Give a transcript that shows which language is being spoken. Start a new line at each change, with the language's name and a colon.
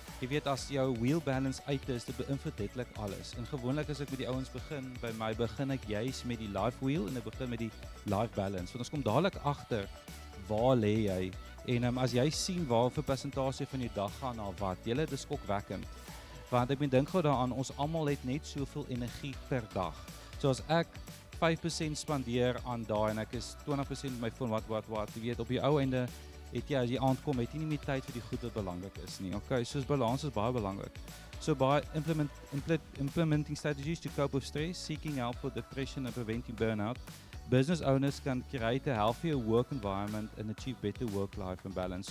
Afrikaans: Jy weet, as jou wheel balance uit is, dit beïnvloed letterlik alles. En gewoonlik as ek met die ouens begin, by my begin ek juist met die life wheel en ek begin met die life balance. Want ons kom dadelik agter, waar lê jy? En as jy sien waar vir persentasie van die dag gaan na wat, julle, dit is skokwekkend. Want ek dink gou daaraan, ons almal het net soveel energie per dag. So as ek 5% spandeer aan daai en ek is 20% my phone wat, jy weet, op die ou einde het jy, as jy aankom, het jy nie meer tyd vir die goed wat belangrik is nie. Okay, so balans is baie belangrik.
English: So by implementing strategies to cope with stress, seeking help for depression and preventing burnout, business owners can create a healthier work environment and achieve better work-life and balance.